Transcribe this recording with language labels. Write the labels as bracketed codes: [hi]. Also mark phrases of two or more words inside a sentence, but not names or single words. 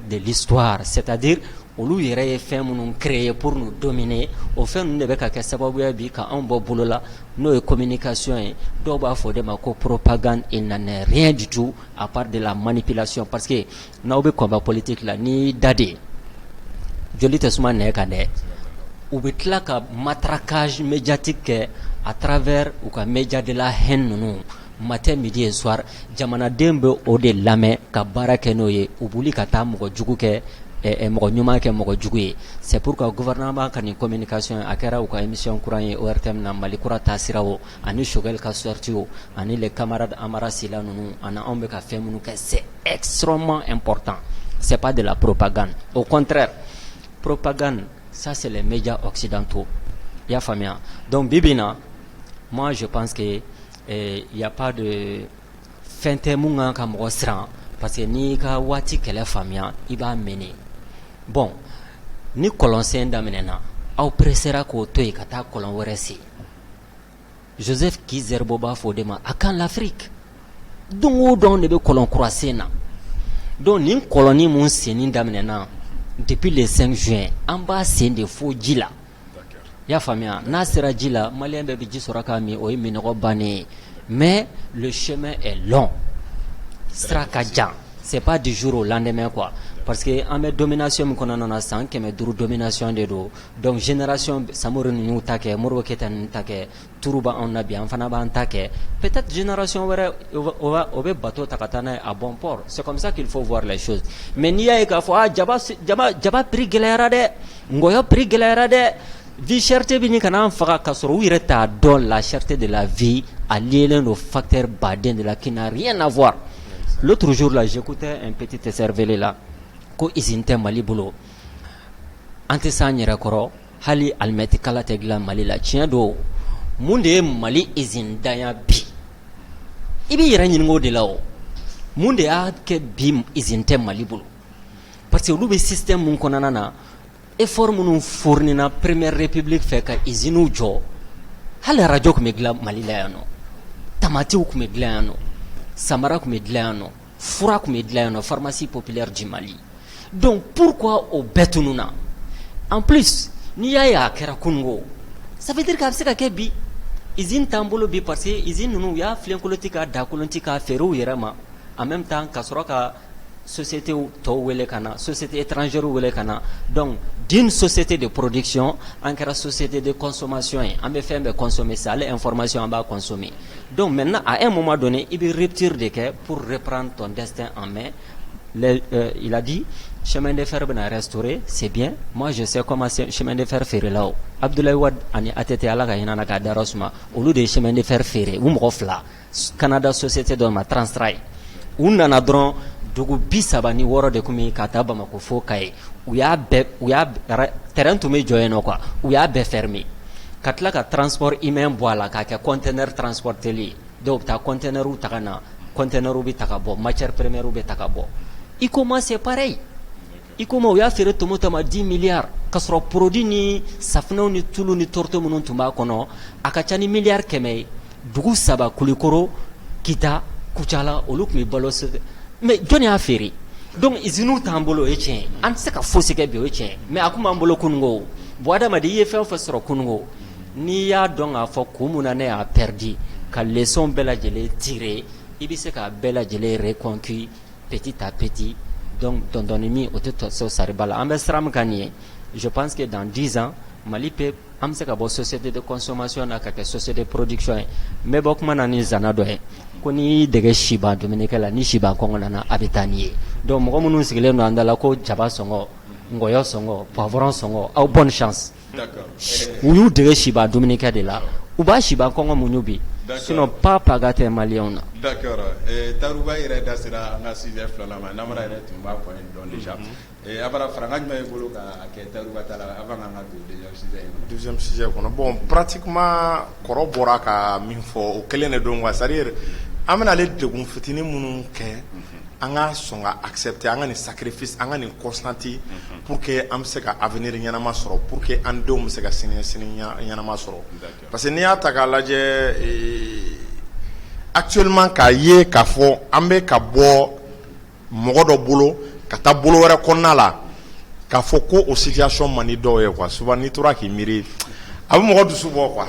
[fr] de l'histoire c'est-à-dire [bm] olu yɛrɛ ye fɛn minnu [fr] créer pour nous dominer [bm] o fɛn ninnu de bɛ ka kɛ sababuya bi ka anw bɔ bolo la n'o ye communication ye dɔw b'a fɔ de ma ko [fr] propagande il n'en est rien du tout à part de la manipulation parce que [bm] n'aw bɛ [fr] combat politique [bm] la ni da de joli tɛ suma nɛgɛ kan dɛ u bɛ tila ka [fr] matraquage médiatique [bm] kɛ [fr] à travers [bm] u ka [fr] média de la haine [bm] ninnu [fr] matin midi et soir [bm] jamanaden bɛ o de lamɛn ka baara kɛ n'o ye u b'uli ka taa mɔgɔ jugu kɛ mɔgɔ ɲuman kɛ mɔgɔ jugu ye [fr] c'est pourquoi gouvernement [bm] ka nin communication a kɛra u ka émission kuran ye ORTM na Mali kura taasira o ani Choguel ka sortie o ani [fr] les camarades [bm] Amara Sila ninnu ani anw bɛ ka fɛn minnu kɛ [fr] c'est extrêmement important c'est pas de la propagande au contraire propagande ça c'est les médias occidentaux [bm] y'a faamuya donc bi bi in na [fr] moi je pense que il y a pas de [bm] fɛn tɛ mun kan ka mɔgɔ siran [fr] parce que [bm] n'i ka waati kɛlɛ faamuya i b'a mɛnɛ bon ni kɔlɔnsen daminɛna aw pressera k'o to yen ka taa kɔlɔn wɛrɛ sen Joseph Kizerbo b'a fɔ de ma a kan l'Afrique don o don de bɛ kɔlɔn kura sen na donc nin kɔlɔni mun senni daminɛna [fr] depuis le 5 juin [bm] an b'a sen de fo ji la y'a faamuya n'a sera ji la maliyɛn bɛɛ bɛ ji sɔrɔ k'a min o ye minɔgɔ bannen ye [fr] mais le chemin est long [bm] sira ka jan [fr] c'est pas du jour au lendemain quoi parce que [bm] an bɛ domination min kɔnɔna na san 500 domination de do [fr] donc génération [bm] Samori ninnu ta kɛ Modibo Keyita ninnu ta kɛ turu b'anw na bi an fana b'an ta kɛ [fr] peut-être génération [bm] wɛrɛ o bɛ bateau ta ka taa n'a ye [fr] à bon port c'est comme ça qu'il faut voir les choses mais [bm] n'i y'a ye k'a fɔ jaba prix gɛlɛyara dɛ ngɔyɔ prix gɛlɛyara dɛ [fr] vie cherté [bm] bi ni kana an faga ka sɔrɔ u yɛrɛ t'a dɔn [fr] la cherté de la vie [bm] a liélen [fr] au facteur [bm] baden de la [fr] qui n'a rien à voir. L'autre jour là j'écoutais un petit cervelé là [bm] ko usine tɛ Mali bolo an tɛ s'an yɛrɛ kɔrɔ hali alimɛti kala tɛ dilan Mali la tiɲɛ don mun de ye Mali usine danya bi i b'i yɛrɛ ɲininka o de la o mun de y'a kɛ bi usine tɛ Mali bolo [fr] parce que [bm] olu bɛ système mun kɔnɔna na effort minnu fournina [fr] première république [bm] fɛ ka usines jɔ hali radio tun bɛ dilan Mali la yan nɔ tamatiw tun bɛ dilan yan nɔ samara tun bɛ dilan yan nɔ fura tun bɛ dilan yan nɔ [fr] pharmacie populaire du Mali donc pourquoi [bm] o bɛɛ tununa [fr] en plus [bm] n'i y'a ye a kɛra kunungo [fr] ça veut dire [bm] k'a bɛ se ka kɛ bi usine t'an bolo bi [fr] parce que usine [bm] ninnu u y'a filenkolon ti k'a dakolon ti k'a feere u yɛrɛ ma [fr] en même temps [bm] ka sɔrɔ ka société tɔw wele ka na [fr] société étrangère [bm] wele ka na [fr] donc d'une société de production [bm] an kɛra [fr] société de consommation [bm] ye an bɛ fɛn bɛɛ [fr] consommer ça [bm] ale information an b'a [fr] consommer donc maintenant à un moment donné [bm] i bɛ rupture de kɛ [fr] pour reprendre ton destin en main il a dit chemin de fer [bm] bɛna [fr] restaurer c'est bien moi je sais comment chemin de fer [bm] feerela o Abdoulaye Wade ani ATT ala ka hinɛ na k'a dayɔrɔ suma olu de ye [fr] chemin de fer [bm] feere u mɔgɔ fila Canada société dɔ ma Transrail u nana dɔrɔn dugu 36 de tun bɛ ka taa Bamako fo Kaye u y'a terrain tun bɛ jɔ yen nɔ quoi u y'a bɛɛ fermer ka tila ka [fr] transport humain [bm] bɔ a la k'a kɛ conteneur transporteli dɔw bɛ taa conteneurw ta ka na conteneurw bɛ ta ka bɔ [fr] matière première [bm] bɛ ta ka bɔ ICOMA [fr] c'est pareil [bm] ICOMA u y'a feere tomo ma 10 milliards ka sɔrɔ produit ni safunɛw ni tulu ni torto minnu tun b'a kɔnɔ a ka ca ni miliyari 100 ye dugu 3 Kulikoro Kita Kucala olu tun bɛ balo mais jɔn y'a feere [fr] donc usines [bm] t'an bolo o ye tiɲɛ ye an tɛ se ka fosi kɛ bi o ye tiɲɛ ye mais a kun b'an bolo kunungo bon adamaden i ye fɛn o fɛn sɔrɔ kunungo n'i y'a dɔn k'a fɔ kun mun na ne y'a perdu ka leçon bɛɛ lajɛlen tirer i bɛ se k'a bɛɛ lajɛlen [fr] reconquis petit à petit donc [bm] dɔɔni min o tɛ tɔ so sariba la an bɛ siran min kan nin ye [fr] je pense que dans 10 ans Mali peut [bm] an bɛ se ka bɔ [fr] société de consommation [bm] na ka kɛ [fr] société de production [bm] ye n bɛ bɔ kuma na ni zana dɔ ye ko n'i dege siban dumunikɛ la ni siban kɔngɔ nana a bɛ taa n'i ye donc mɔgɔ minnu sigilen don an da la ko jaba sɔngɔ ngɔyɔ sɔngɔ poivron sɔngɔ aw [fr] bonne chance [bm] u y'u dege siba dumunikɛ de la u b'a siba kɔngɔ muɲu bi [fr] sinon pas [bm] paga tɛ maliyɛnw na. D'accord. Taruba yɛrɛ da sera an ka sujet filanan ma namara yɛrɛ tun b'a fɔ dɔn déjà. Abara faranga jumɛn b'i bolo k'a kɛ Taruba ta la avant k'an ka don [fr] deuxième sujet [bm] kɔnɔ [fr] bon pratiquement [bm] kɔrɔ bɔra ka min fɔ o kelen de don [fr] quoi, c'est-à-dire [bm] an bɛna ale degun fitinin minnu kɛ an ka sɔn ka accepter an ka nin sacrifice an ka nin constanti [fr] pour que [bm] an bɛ se ka avenir ɲɛnama sɔrɔ [fr] pour que [bm] an denw bɛ se ka sini ɲɛnama sɔrɔ [fr] parce que [bm] n'i y'a ta k'a lajɛ actuellement k'a ye k'a fɔ an bɛ ka bɔ mɔgɔ dɔ bolo ka taa bolo wɛrɛ kɔnɔna la k'a fɔ ko o situation man di dɔw ye [fr] quoi souvent [bm] n'i tora k'i miiri a bɛ mɔgɔ dusu bɔ quoi.